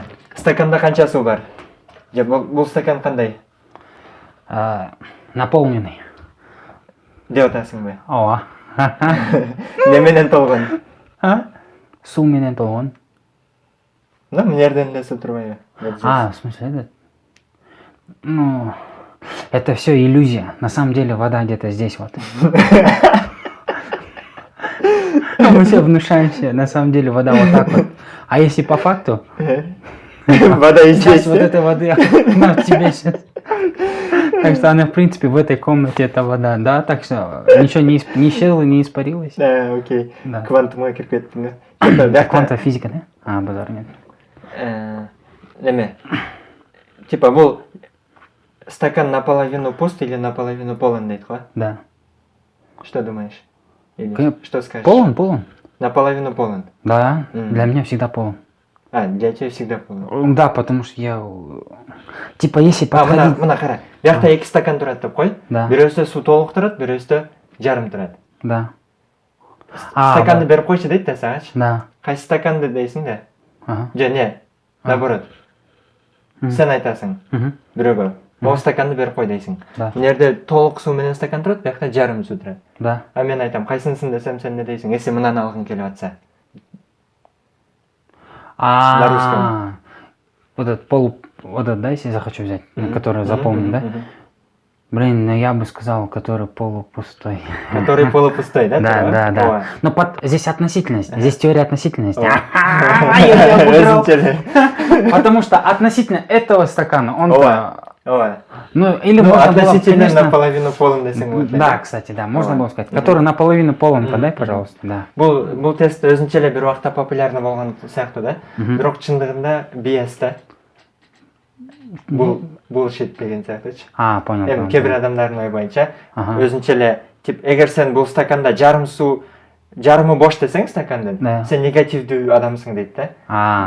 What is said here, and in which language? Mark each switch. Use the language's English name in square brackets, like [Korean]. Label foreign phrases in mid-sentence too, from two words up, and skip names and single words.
[Kyrgyz] Стаканда канча суу бар? Же бул стакан кандай? [Russian] Наполненный. [Kyrgyz] Деп атасыңбы? Ооба. Неменен толгон? Суу менен толгон. Мнерден эле суу турбайбы? [Russian] В смысле этот? Это все иллюзия. На самом деле вода где-то здесь вот. Мы все внушаем себе, на самом деле вода вот так вот. А если по факту, вода и здесь. часть вот этой воды она в тебе сейчас. Так что она, в принципе, в этой комнате это вода, да? Так что ничего не исчезло, не испарилось. Да, окей. Да. [Kyrgyz] Квантовая кирип кеттиң. [Russian] Квантовая физика, да? Базар нет. [Kyrgyz] Неме? [Russian] Типа [Kyrgyz] бул стакан [Russian] наполовину пуст или наполовину полон [Kyrgyz] дейт го? [Russian] Да. Что думаешь? Или что скажешь? Полон. Наполовину полон. Да, для меня всегда полон. Для тебя всегда полон. Да, потому что я... Типа, если подходить... [Kyrgyz] Мына кара. Биякта эки стакан турат деп кой. Бирөөсүдө суу толук турат, бирөөсүдө жарым турат. [Russian] Да. [Kyrgyz] Стаканды берип койчу дейт да сагачы. [Russian] Да. [Kyrgyz] Кайсы стаканды дейсиң да? Же не, наоборот. Сен айтасың бирөөгө. Могу стаканды берип кой дейсиң. Мына жерде толук суу менен стакан турат, биякта жарым суу турат. [Russian] Да. [Kyrgyz] А мен айтам, кайсынысын десем сен не дейсиң? Если мынаны алгың келип атса. [Russian] На русском. Вот этот, да, если захочу взять, который запомнил, да? Блин, я бы сказал, который полупустой. Который полупустой, да? Да. Но здесь относительность, здесь теория относительности. Потому что относительно этого стакана, он-то... или можно относительно было, конечно... [Kyrgyz] наполовину полон десең. [Russian] Да, кстати, да, можно было сказать. Который наполовину полон, подай, пожалуйста, да. [Kyrgyz] Бул тест өзүнчө эле бир убакта популярный болгон сыяктуу да. Бирок чындыгында биэс да. Бул bullshit деген сыяктуучу. [Russian] Понял. [Kyrgyz] Эми кээ бир адамдардын ою боюнча өзүнчө эле тип эгер сен бул стаканда жарымы бош десең стакандын, сен негативдүү адамсың дейт да.